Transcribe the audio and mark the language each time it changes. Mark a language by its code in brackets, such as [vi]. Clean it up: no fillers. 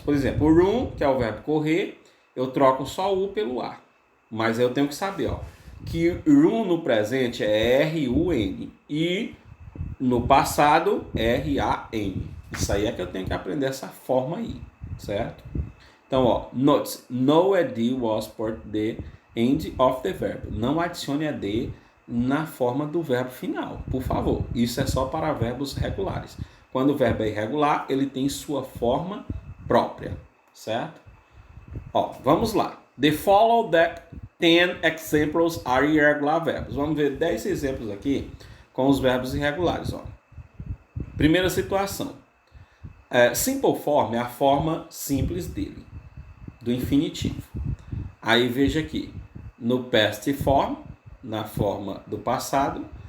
[pt] Por exemplo, o run, que é o verbo correr, eu troco só o U pelo A. Mas eu tenho que saber, ó, que run no presente é R-U-N e no passado R-A-N. Isso aí é que eu tenho que aprender essa forma aí, certo? Então, ó, [en] notes, no ed was for the end of the verb. [pt] Não adicione ed na forma do verbo final, por favor. Isso é só para verbos regulares. Quando o verbo é irregular, ele tem sua forma própria, certo? Ó, vamos lá. [en] The following 10 examples are irregular verbs. [pt] Vamos ver 10 exemplos aqui com os verbos irregulares. Ó. Primeira situação. Simple form é a forma simples dele, do infinitivo. Aí veja aqui, no past form, na forma do passado,